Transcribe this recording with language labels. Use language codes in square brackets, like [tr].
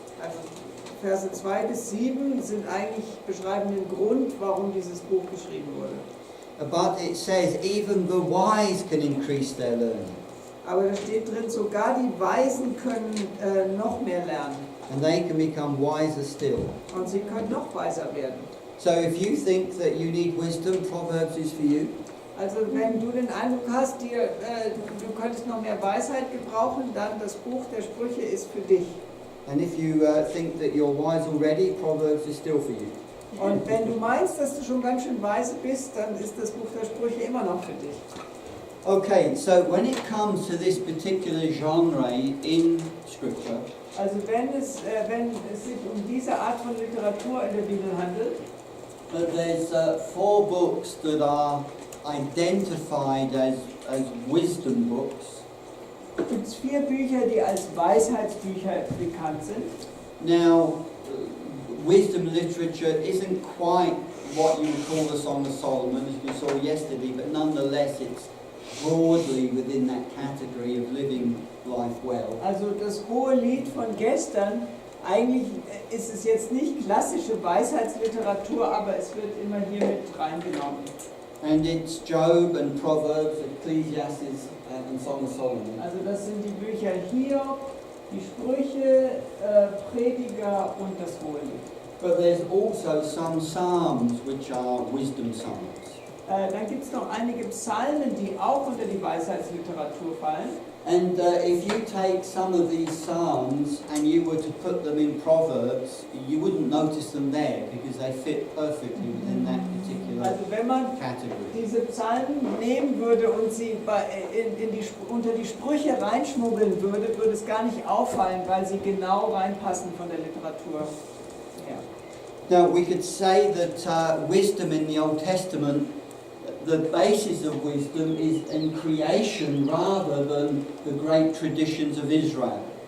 [de] Also Verse 2 bis 7 sind eigentlich beschreiben den Grund, warum dieses Buch geschrieben wurde. [en] But it says even the wise can increase their learning. [de] Aber da steht drin, sogar die Weisen können noch mehr lernen. [en] And they can become wiser still. [de] Und sie können noch weiser werden. [en] So if you think that you need wisdom, Proverbs is for you. [de] Also wenn du den Eindruck hast, du könntest noch mehr Weisheit gebrauchen, dann das Buch der Sprüche ist für dich. [en] And if you think that you're wise already, Proverbs is still for you. [de] Und wenn du meinst, dass du schon ganz schön weise bist, dann ist das Buch der Sprüche immer noch für dich. [en] Okay, so when it comes to this particular genre in Scripture, [de] Also wenn es sich um diese Art von Literatur in der Bibel handelt, [en] there's 4 books that are identified as wisdom books. [de] gibt es 4 Bücher, die als Weisheitsbücher bekannt sind. [en] Now, wisdom literature isn't quite what you would call the Song of Solomon, as we saw yesterday, but nonetheless it's broadly within that category of living life well. [de] Also das hohe Lied von gestern, eigentlich ist es jetzt nicht klassische Weisheitsliteratur, aber es wird immer hier mit reingenommen. [en] And it's Job and Proverbs, Ecclesiastes and Song of Solomon. [de] Also das sind die Bücher Hiob, die Sprüche, Prediger und das hohe Lied. [en] But there's also some psalms which are wisdom psalms. [de] Dann gibt es noch einige Psalmen, die auch unter die Weisheitsliteratur fallen. [en] And if you take some of these psalms and you were to put them in Proverbs, you wouldn't notice them there because they fit perfectly within that particular [de] Also wenn man [en] category. [de] diese Psalmen nehmen würde und sie unter die Sprüche reinschmuggeln würde, würde es gar nicht auffallen, weil sie genau reinpassen von der Literatur her. [en] Now we could say that wisdom in the Old Testament, the basis of wisdom is in creation rather than the great traditions of Israel.